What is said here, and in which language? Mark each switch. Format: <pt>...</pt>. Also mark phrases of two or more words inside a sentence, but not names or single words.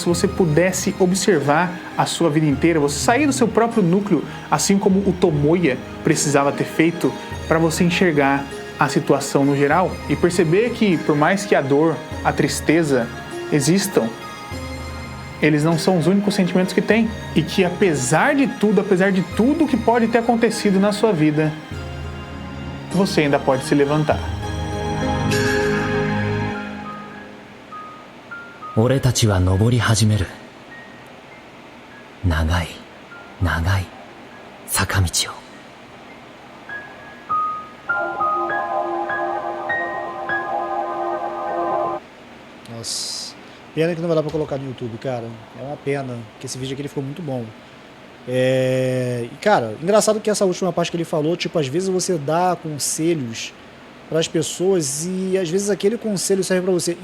<pt>você pudesse observar a sua vida inteira, você sair do seu próprio núcleo, assim como o Tomoya precisava ter feito, para você enxergar a situação no geral e perceber que, por mais que a dor, a tristeza existam, eles não são os únicos sentimentos que tem, e que apesar de tudo que pode ter acontecido na sua vida, você ainda pode se levantar.</pt> <ja>俺たちは登り始める。長い、長い坂道を。</ja> <pt>Nossa, pena que não vai dar pra colocar no YouTube, cara. É uma pena, porque esse vídeo aqui ele ficou muito bom. E cara, engraçado que essa última parte que ele falou, tipo, às vezes você dá conselhos para as pessoas e às vezes aquele conselho serve para você.</pt>